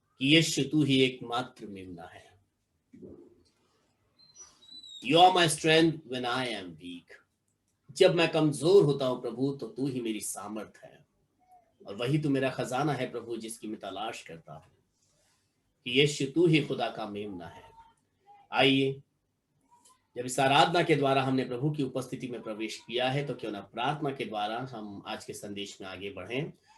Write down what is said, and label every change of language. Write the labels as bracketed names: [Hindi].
[Hindi] यीशु तू ही एकमात्र मेमना है। [English] You are my strength when I am weak. [Hindi] जब मैं कमजोर होता हूं प्रभु तो तू ही मेरी सामर्थ है, और वही तू मेरा खजाना है प्रभु जिसकी मैं तलाश करता हूं। कि यीशु तू ही खुदा का मेमना है। आइए, जब इस आराधना के द्वारा हमने प्रभु की उपस्थिति में प्रवेश किया है तो क्यों ना प्रार्थना के द्वारा हम आज के संदेश में आगे बढ़ें।